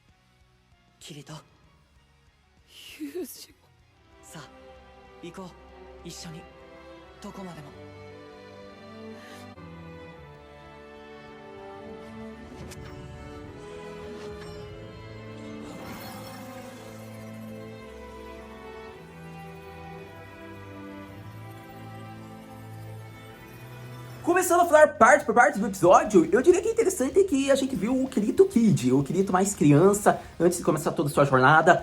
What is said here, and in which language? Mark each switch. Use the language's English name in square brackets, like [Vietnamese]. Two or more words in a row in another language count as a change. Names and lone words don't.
[Japanese] Kirito. ユージさあ、行こう。 一緒にどこまでも。 [Portuguese] Começando a falar parte por parte do episódio, eu diria que é interessante que a gente viu o Kirito Kid, o Kirito mais criança, antes de começar toda a sua jornada.